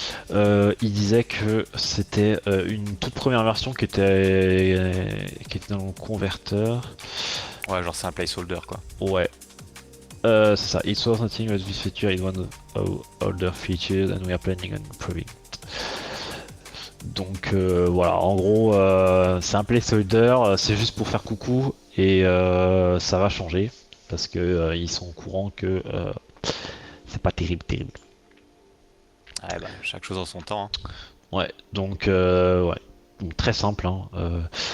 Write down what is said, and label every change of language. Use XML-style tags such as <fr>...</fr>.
<fr>Il disait que c'était une toute première version qui était dans le converteur. Ouais, genre c'est un placeholder quoi. Ouais. C'est ça.</fr> <en>It was nothing but this feature is one of our older features and we are planning on improving.</en> <fr>Donc voilà, en gros, c'est un placeholder, c'est juste pour faire coucou et ça va changer parce que ils sont au courant que c'est pas terrible. Ouais, bah, chaque chose en son temps. Hein. Ouais, donc ouais, donc, très simple. Hein.</fr>